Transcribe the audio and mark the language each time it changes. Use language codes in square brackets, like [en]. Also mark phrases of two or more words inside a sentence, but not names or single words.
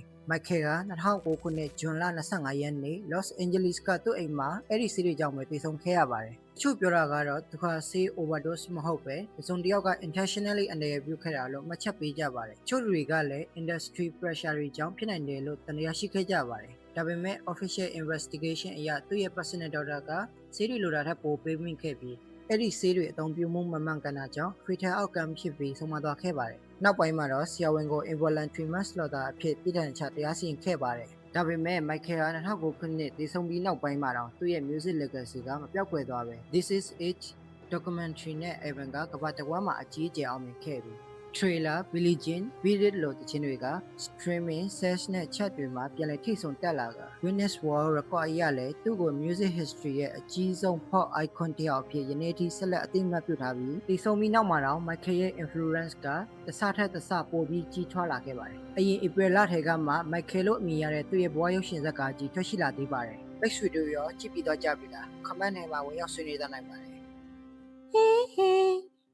[my] မိုက်ကယ်က2009ခုနှစ်ဇွန်လ25ရက်နေ့ Los Angeles ကသူ့အိမ်မှာအဲ့ဒီဆေးတွေကြောင့်ပဲတည်ဆုံခဲ့ရပါတယ်။တချို့ပြောတာကတော့သူကဆေး overdose မဟုတ်ပဲတစုံတစ်ယောက်က intentionally အနေနဲ့ပြုခဲ့တာလို့မှတ်ချက်ပေးကြပါတယ်။တချို့လူတွေကလည်း [en] industry pressure [my] တွေကြောင့်ဖြစ်နိုင်တယ်လို့တန်တရားရှိခဲ့ ကြပါတယ်။ဒါပေမဲ့ [en] official investigation [my] အရသူ့ရဲ့ [en] personal doctor [my] ကဆေးတွေလိုတာထက်ပိုပေးမိခဲ့ပြီးအဲ့ဒီဆေးတွေအသုံးပြုမှုမမှန်ကန်တာကြောင့် [en] fatal outcome [my] ဖြစ်ပြီးဆုံးမသွားခဲ့ပါတယ်။နောက်ပိုင်းမှာတော့ဆရာဝန်ကို involuntary manslaughter အဖြစ်ပြည်ထောင်ချတရားစီရင်ခဲ့ပါတယ်။ဒါပေမဲ့မိုက်ကယ်က2009ခုနှစ်တည်ဆုံပြီးနောက်ပိုင်းမှာတော့သူ့ရဲ့ [en] music legacy [my] ကမပြောက်ကွယ်သွားပဲ။ This is it documentary နဲ့ Evan ကကမ္ဘာတစ်ဝန်းမှာအကြီးအကျယ်အောင်မြင်ခဲ့ပြီး trailer Billie Jean Beat It လို့တခြင်းတွေက [en] streaming search [my] နဲ့ chat တွေမှာပြန်လည်ထိတ်ဆုံတက်လာက Guinness World Record အရလည်းသူ့ကို [en] music history [my] ရဲ့အကြီးဆုံး [en] pop icon [my] တစ်ယောက်အဖြစ်ယနေ့ထိဆက်လက်အသိအမှတ်ပြုထားပြီးတည်ဆုံပြီးနောက်မှာတော့ Michael ရဲ့ influence ကတဆထက်တဆပိုပြီးကြီးထွားလာခဲ့ပါတယ်။အရင် April လထဲကမှ Michael လို့အမည်ရတဲ့သူ့ရဲ့ဘဝရုပ်ရှင်ဇာတ်ကားကြီးထွက်ရှိလာသေးပါတယ်။မိတ်ဆွေတို့ရောကြည့်ပြီးတော့ကြပြီလား comment ထဲမှာဝင်ရောက်ဆွေးနွေးကြနိုင်ပါတယ်။